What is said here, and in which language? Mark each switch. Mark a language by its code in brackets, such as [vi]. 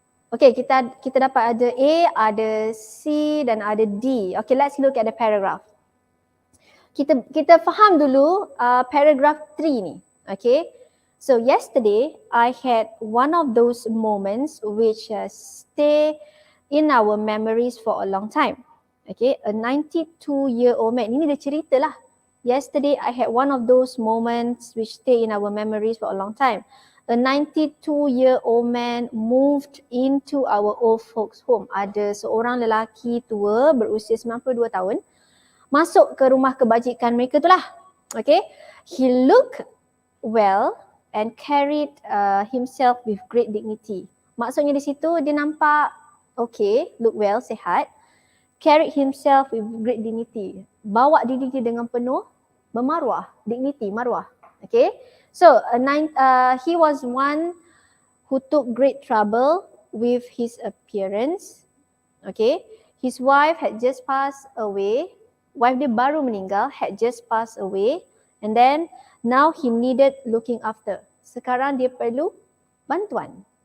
[ms] Okay, kita dapat ada A, ada C dan ada D. [en] Okay, let's look at the paragraph. [ms] Kita faham dulu paragraph 3 ni. [en] Okay, so yesterday I had one of those moments which stay in our memories for a long time. Okay, a 92-year-old man. [ms] Ini dia cerita lah. [en] Yesterday I had one of those moments which stay in our memories for a long time. A 92-year-old man moved into our old folks home. [ms] Ada seorang lelaki tua berusia 92 tahun masuk ke rumah kebajikan mereka tu lah. [en] Okay, he looked well and carried himself with great dignity. [ms] Maksudnya di situ dia nampak okay, [en] look well, [ms] sihat. [en] Carried himself with great dignity. [ms] Bawa diri dia dengan penuh bermaruah, dignity, maruah. Okay. [en] So he was one who took great trouble with his appearance. Okay. His wife had just passed away. [ms] Wife dia baru meninggal, [en] had just passed away. And then now he needed looking after. [ms] Sekarang dia perlu bantuan.